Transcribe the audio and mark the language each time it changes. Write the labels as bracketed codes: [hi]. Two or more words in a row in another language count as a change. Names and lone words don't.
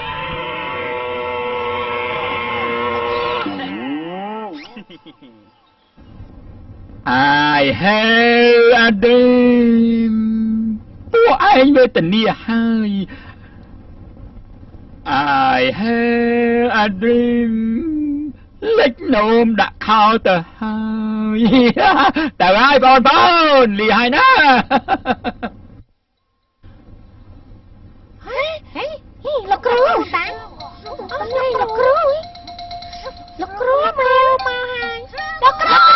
[en] I have a dream [km] ពួកឯងវេទនាហើយ [en] I have a dream [km] លេចនោមដាក់ខោទៅហើយទៅហើយបងប្អូនលីហើយណា លោកគ្រូតាអីលោកគ្រូមកហើយលោកគ្រូ